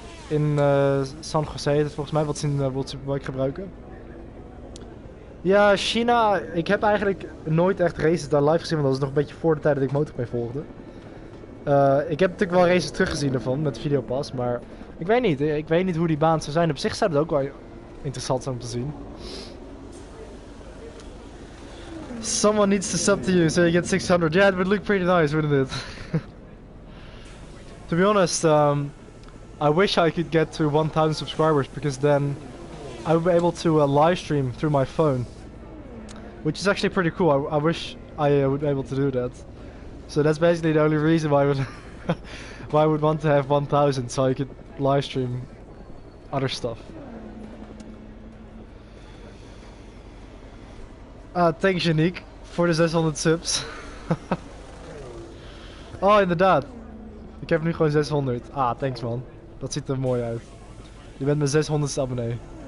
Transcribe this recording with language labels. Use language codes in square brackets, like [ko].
[nl] In San Jose, dat volgens mij wat ze in World Superbike gebruiken. Ja, China. Ik heb eigenlijk nooit echt races daar live gezien, want dat was nog een beetje voor de tijd dat ik MotoGP volgde. Ik heb natuurlijk wel races teruggezien ervan met Videopass, maar ik weet niet. Ik weet niet hoe die baan zou zijn. Op zich zou het ook wel interessant zijn om te zien. [en] Someone needs to sub to you so you get 600. Yeah, it would look pretty nice, wouldn't it? To be honest, I wish I could get to 1,000 subscribers because then I would be able to live stream through my phone, which is actually pretty cool. I wish I would be able to do that. So that's basically the only reason why I would want to have 1,000, so I could live stream other stuff. [nl] Thanks Yannick voor de 600 subs. Oh, inderdaad. Ik heb nu gewoon 600. Thanks man. Dat ziet er mooi uit. Je bent mijn 600ste abonnee.